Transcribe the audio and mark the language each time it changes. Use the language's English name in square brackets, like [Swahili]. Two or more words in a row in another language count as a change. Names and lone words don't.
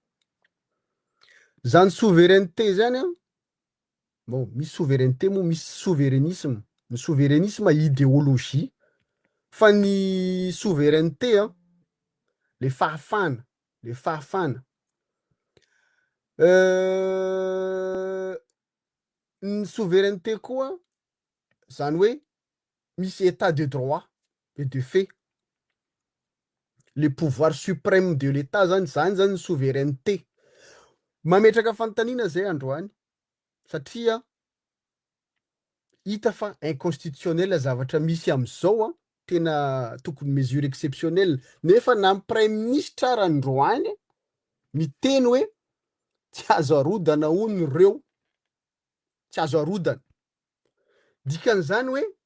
[Malagasy] zany souveraineté zany bon misy souveraineté moa misy souveranisme ny souveranisme idéologie fa ny souveraineté le fahafana ny souveraineté koa zany hoe misy [French] état de droit et de fait le pouvoir suprême de l'état [Malagasy] zany souveraineté mametraka fanontaniana zay androany satria hita fa inconstitutionnel zavatra misy am'izao tena tokony [French] mesure exceptionnelle [Malagasy] nefa na [French] prime ministre [Malagasy] ara androany miteny hoe tsy azo arodana hono reo tsy azo arodana dikan'izany hoe